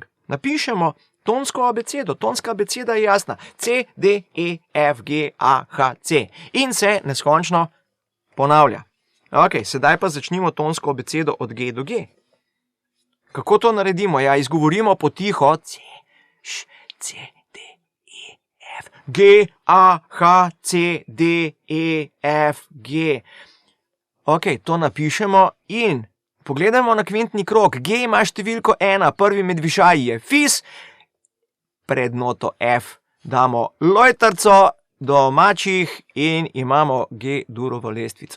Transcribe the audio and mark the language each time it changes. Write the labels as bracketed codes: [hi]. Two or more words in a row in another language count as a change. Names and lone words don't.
[sl] Napišemo tonsko abecedo, tonska abeceda je jasna, C, D, E, F, G, A, H, C in se neskončno ponavlja. Ok, sedaj pa začnimo tonsko abecedo od G do G. Kako to naredimo? Ja, izgovorimo potiho, C, Š, C, D, E, F, G, A, H, C, D, E, F, G. Ok, to napišemo in pogledamo na kvintni krog. G ima številko 1, prvi med višaji je fis, pred noto F damo lojtarco domačih in imamo G-durovo lestvico.